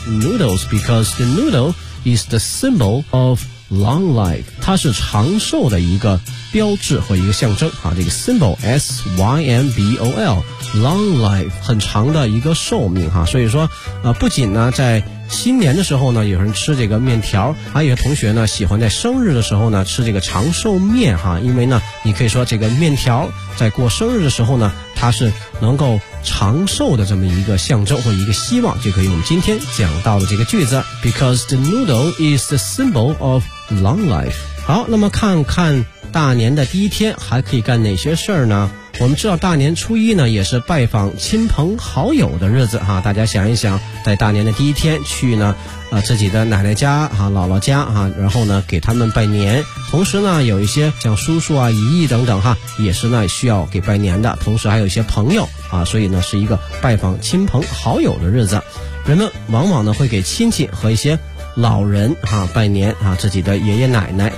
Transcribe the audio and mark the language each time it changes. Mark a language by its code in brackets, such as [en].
[en] noodles, because the noodle is the symbol of long life. [zh] 它是长寿的一个标志和一个象征。这个 symbol, S-Y-M-B-O-L, long life, 很长的一个寿命。所以说不仅呢在新年的时候呢有人吃这个面条，还有同学呢喜欢在生日的时候呢吃这个长寿面因为呢你可以说这个面条在过生日的时候呢它是能够长寿的这么一个象征或一个希望，就可以我们今天讲到的这个句子 [en] Because the noodle is the symbol of long life. [zh] 好，那么看看大年的第一天还可以干哪些事儿呢？我们知道大年初一呢也是拜访亲朋好友的日子大家想一想，在大年的第一天去呢自己的奶奶家姥姥家然后呢给他们拜年，同时呢有一些像叔叔啊姨姨等等也是呢需要给拜年的，同时还有一些朋友所以呢是一个拜访亲朋好友的日子，人们往往呢会给亲戚和一些老人拜年自己的爷爷奶奶。